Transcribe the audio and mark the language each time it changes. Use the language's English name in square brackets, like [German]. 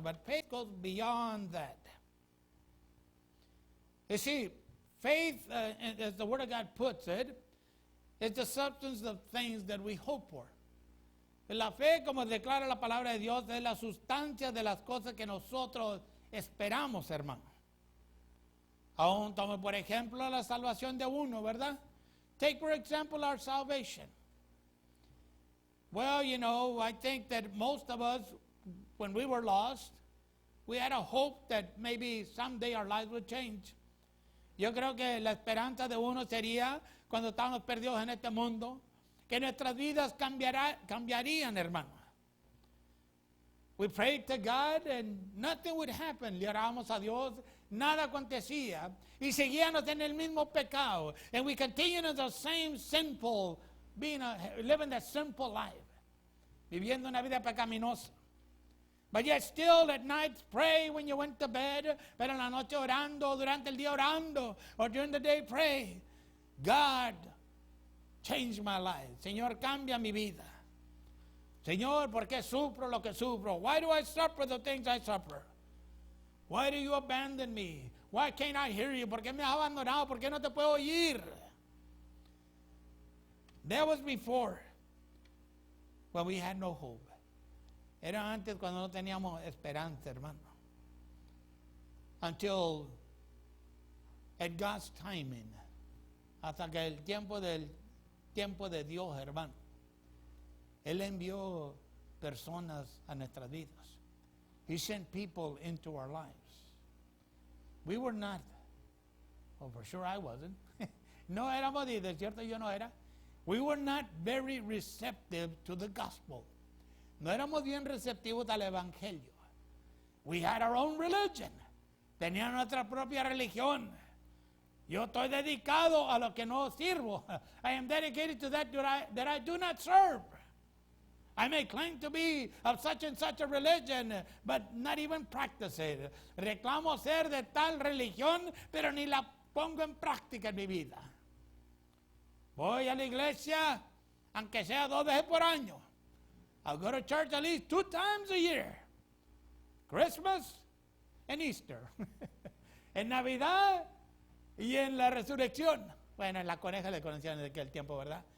[English] But faith goes beyond that. You see, faith, as the Word of God puts it, is the substance of things that we hope for. [Spanish] La fe, como declara la palabra de Dios, es la sustancia de las cosas que nosotros esperamos, hermano. Aún tome por ejemplo la salvación de uno, ¿verdad? [English] Take for example our salvation. Well, I think that most of us, when we were lost, we had a hope that maybe someday our lives would change. [Spanish] Yo creo que la esperanza de uno sería, cuando estamos perdidos en este mundo, que nuestras vidas cambiarían, hermano. [English] We prayed to God and nothing would happen. [Spanish] Le orábamos a Dios, nada acontecía. Y seguíamos en el mismo pecado. [English] And we continued in the same sinful, living that simple life. [Spanish] Viviendo una vida pecaminosa. [English] But yet still at night pray when you went to bed. [Spanish] Pero en la noche orando, durante el día orando. [English] Or during the day pray. God, change my life. [Spanish] Señor, cambia mi vida. Señor, ¿por qué sufro lo que sufro? [English] Why do I suffer the things I suffer? Why do you abandon me? Why can't I hear you? [Spanish] ¿Por qué me has abandonado? ¿Por qué no te puedo oír? [English] That was before, when we had no hope. [Spanish] Era antes cuando no teníamos esperanza, hermano. [English] Until at God's timing, [Spanish] hasta que el tiempo de Dios, hermano. Él envió personas a nuestras vidas. [English] He sent people into our lives. We were not, for sure I wasn't. [Spanish] No éramos, y de cierto yo no era. [English] We were not very receptive to the gospel. [Spanish] No éramos bien receptivos al evangelio. [English] We had our own religion. [Spanish] Teníamos nuestra propia religión. Yo estoy dedicado a lo que no sirvo. [English] I am dedicated to that I do not serve. I may claim to be of such and such a religion, but not even practice it. [Spanish] Reclamo ser de tal religión, pero ni la pongo en práctica en mi vida. Voy a la iglesia, aunque sea 2 veces por año. [English] I'll go to church at least 2 times a year. Christmas and Easter. [Spanish] En Navidad y en la resurrección. Bueno, en la coneja le conocían en aquel tiempo, ¿verdad?